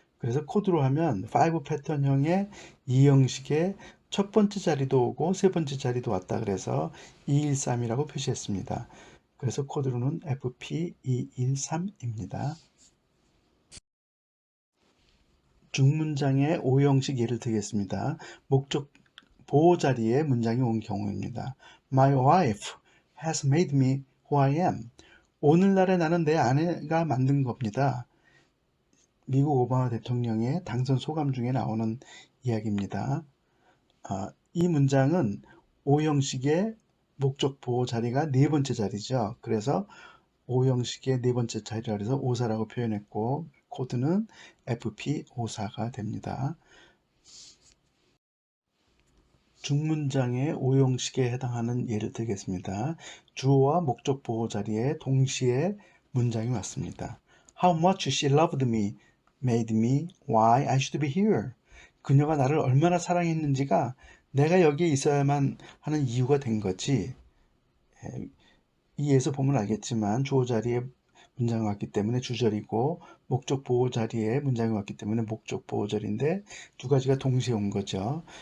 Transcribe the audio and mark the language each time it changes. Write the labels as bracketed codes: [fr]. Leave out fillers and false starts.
[ko] 그래서 코드로 하면 5 패턴형의 이 형식의 첫 번째 자리도 오고 세 번째 자리도 왔다 그래서 213이라고 표시했습니다. 그래서 코드로는 FP213입니다. 중문장의 5형식 예를 들겠습니다. 목적 보호 자리에 문장이 온 경우입니다. [en] My wife has made me who I am. [ko] 오늘날의 나는 내 아내가 만든 겁니다. 미국 오바마 대통령의 당선 소감 중에 나오는 이야기입니다. 이 문장은 5형식의 목적 보호 자리가 네 번째 자리죠. 그래서 5형식의 네 번째 자리라 해서 54라고 표현했고 코드는 FP54가 됩니다. 중문장의 5형식에 해당하는 예를 들겠습니다. 주어와 목적 보호 자리에 동시에 문장이 왔습니다. [en] How much she loved me made me why I should be here. [ko] 그녀가 나를 얼마나 사랑했는지가 내가 여기에 있어야만 하는 이유가 된 거지. 2에서 보면 알겠지만 주어 자리에 문장이 왔기 때문에 주절이고 목적 보호 자리에 문장이 왔기 때문에 목적 보호절인데 두 가지가 동시에 온 거죠.